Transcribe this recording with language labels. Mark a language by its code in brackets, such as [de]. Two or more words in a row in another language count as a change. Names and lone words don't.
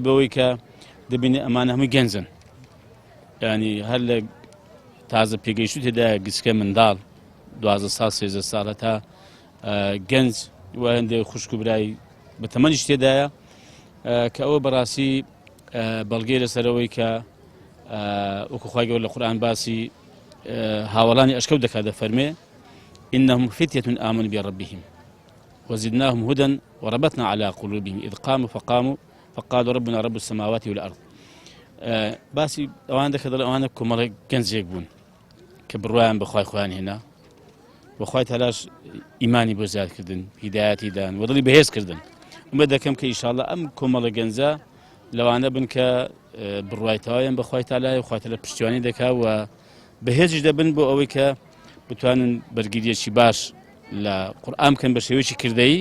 [ckb] بەوەی کە دەبینێ ئەمانە هەمووی گەنجن، ینی هەر لە تازە پێگەیشت تێدایە گچکە منداڵ 12 ساڵ 13 ساڵە تا گەنج و هەندێک خوشک و برای بە تەمەنیش تێدایە کە ئەوە بەڕاستی بەڵگەی لەسەرەوەی کە وەکو خوای گەورە لە قورئان باسی هاوڵانی ئەشکەوت دەکات دەفەرمێ [ar] إنهم فتية آمنوا بربهم وزدناهم هدى وربطنا على قلوبهم إذ قاموا فقالوا ربنا رب السماوات والأرض. [ckb] باسی ئەوان دەکە دەڵێ ئەوانە کۆمەڵە گەنجێک بوون کە بڕوایان بەخوای خۆیان هێنا بەخوای تالاش ئیمانی بۆ زیادکردن هیدایەتی دان و دڵی بەهێز کردن. ئومێد دەکەم کە ئینشاڵڵا ئەم کۆمەڵە گەنجە لەوانە بن کە بڕوایتەوەیان بەخوای تالای خوای تالا پشتیوانی دەکا و بەهێزش دەبن بۆ ئەوەی کە بتوانن بەرگریەکی باش لە قورئان بکەن بە شێوەیەکی کردەیی.